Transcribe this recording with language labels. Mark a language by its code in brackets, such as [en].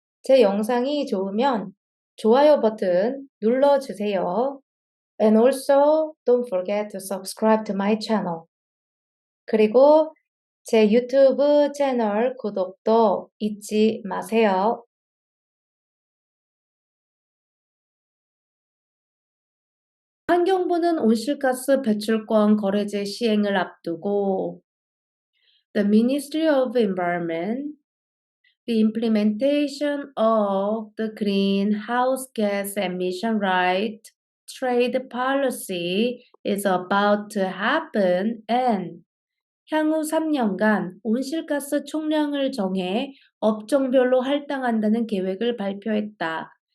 [ko] 제 영상이 좋으면 좋아요 버튼 눌러주세요. [en] And also don't forget to subscribe to my channel. [ko] 그리고 제 유튜브 채널 구독도 잊지 마세요. 환경부는 온실가스 배출권 거래제 시행을 앞두고 [en] The Ministry of Environment, the implementation of the greenhouse gas emission right trade policy is about to happen and [ko] 향후 3년간 온실가스 총량을 정해 업종별로 할당한다는 계획을 발표했다.